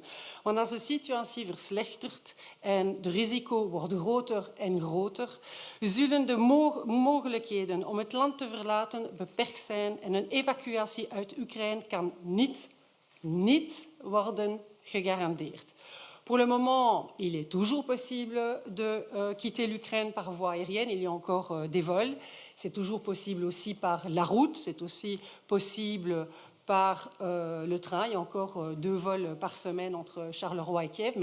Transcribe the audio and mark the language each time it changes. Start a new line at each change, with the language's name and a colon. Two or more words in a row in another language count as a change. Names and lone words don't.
Dutch: Want als de situatie verslechtert en de risico wordt groter en groter, zullen de mogelijkheden om het land te verlaten beperkt zijn en een evacuatie uit Oekraïne kan niet worden gegarandeerd.
French: Pour le moment, il est toujours possible de quitter l'Ukraine par voie aérienne. Il y a encore des vols. C'est toujours possible aussi par la route. C'est aussi possible par le train. Il y a encore 2 vols par semaine entre Charleroi et Kiev.